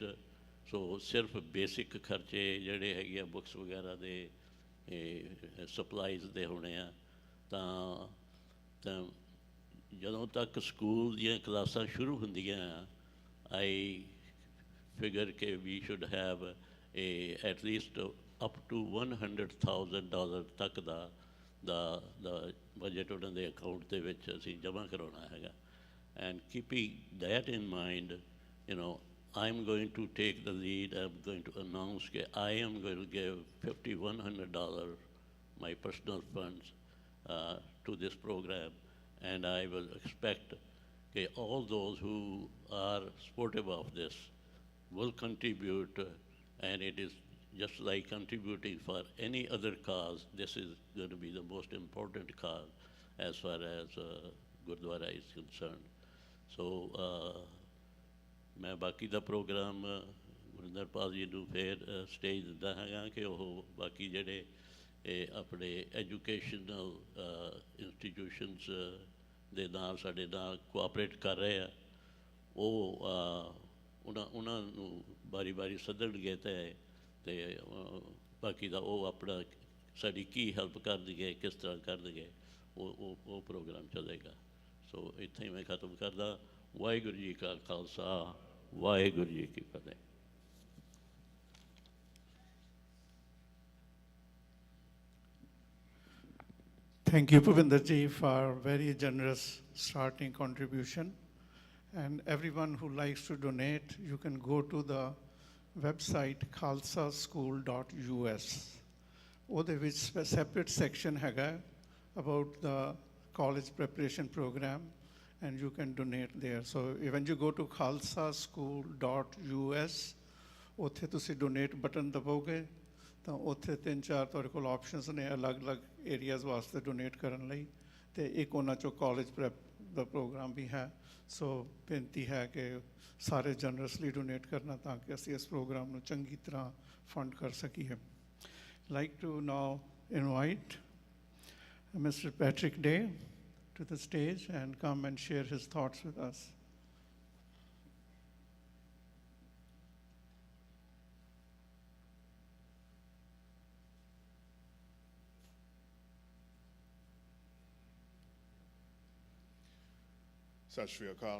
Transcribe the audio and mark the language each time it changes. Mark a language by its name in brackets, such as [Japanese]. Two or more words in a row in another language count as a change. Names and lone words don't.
[Punjabi] ਸੋ ਸਿਰਫ ਬੇਸਿਕ ਖਰਚੇ ਜਿਹੜੇ ਹੈਗੇ ਆ ਬੁੱਕਸ ਵਗੈਰਾ ਦੇ ਸਪਲਾਈਜ਼ ਦੇ ਹੋਣੇ ਆ ਤਾਂ ਜਦੋਂ ਤੱਕ ਸਕੂਲ ਦੀਆਂ ਕਲਾਸਾਂ ਸ਼ੁਰੂ ਹੁੰਦੀਆਂ [English] I figure [Punjabi] ਕਿ [English] we should have at least up to $100,000 [Punjabi] ਤੱਕ ਦਾ ਬਜਟ ਉਹਨਾਂ ਦੇ ਅਕਾਊਂਟ ਦੇ ਵਿੱਚ ਅਸੀਂ ਜਮ੍ਹਾਂ ਕਰਾਉਣਾ ਹੈਗਾ। [English] And keeping that in mind, you know, I'm going to take the lead. I'm going to announce that I am going to give $5,100, my personal funds, to this program, and I will expect that all those who are supportive of this will contribute, and it is just like contributing for any other cause. This is going to be the most important cause as far as Gurdwara is concerned. [Punjabi] So ਮੈਂ ਬਾਕੀ ਦਾ ਪ੍ਰੋਗਰਾਮ ਗੁਰਿੰਦਰ ਪਾਲ ਜੀ ਨੂੰ ਫਿਰ ਸਟੇਜ ਦਿੰਦਾ ਹੈਗਾ ਕਿ ਉਹ ਬਾਕੀ ਜਿਹੜੇ ਆਪਣੇ [English] educational institutions [Punjabi] ਦੇ ਨਾਲ ਸਾਡੇ ਨਾਲ ਕੋਆਪਰੇਟ ਕਰ ਰਹੇ ਆ ਉਹ ਉਹਨਾਂ ਨੂੰ ਵਾਰੀ ਸੱਦਣਗੇ ਅਤੇ ਬਾਕੀ ਦਾ ਉਹ ਆਪਣਾ ਸਾਡੀ ਕੀ ਹੈਲਪ ਕਰਨਗੇ ਕਿਸ ਤਰ੍ਹਾਂ ਕਰਨਗੇ ਉਹ ਪ੍ਰੋਗਰਾਮ ਚੱਲੇਗਾ। ਸੋ ਇੱਥੇ ਹੀ ਮੈਂ ਖਤਮ ਕਰਦਾ। ਵਾਹਿਗੁਰੂ ਜੀ ਕਾ ਖਾਲਸਾ, ਵਾਹਿਗੁਰੂ ਜੀ ਕੀ ਫਤਿਹ। [English] Thank you, Bhupinder ji, for very generous starting contribution. And everyone who likes to donate, you can go to the website khalsaschool.us. [Punjabi] ਉਹਦੇ ਵਿੱਚ [English] a separate section ਹੈਗਾ about the college preparation program, and you can donate there. So when you go to khalsaschool.us, [Punjabi] ਉੱਥੇ ਤੁਸੀਂ [English] donate button [Punjabi] ਦਬਾਓਗੇ ਤਾਂ ਉੱਥੇ 3-4 ਤੁਹਾਡੇ ਕੋਲ ਆਪਸ਼ਨਸ ਨੇ ਅਲੱਗ-ਅਲੱਗ ਏਰੀਆਜ਼ ਵਾਸਤੇ ਡੋਨੇਟ ਕਰਨ ਲਈ। ਤੇ ਇੱਕ ਉਹਨਾਂ ਚੋਂ [English] college prep [Punjabi] ਦਾ ਪ੍ਰੋਗਰਾਮ ਵੀ ਹੈ। ਸੋ ਬੇਨਤੀ ਹੈ ਕਿ ਸਾਰੇ [English] generously donate [Punjabi] ਕਰਨਾ ਤਾਂ ਕਿ ਅਸੀਂ ਇਸ ਪ੍ਰੋਗਰਾਮ ਨੂੰ ਚੰਗੀ ਤਰ੍ਹਾਂ ਫੰਡ ਕਰ ਸਕੀਏ। [English] like to now invite Mr. Patrick Day to the stage and come and share his thoughts with us. [Punjabi] ਸਤ ਸ੍ਰੀ ਅਕਾਲ.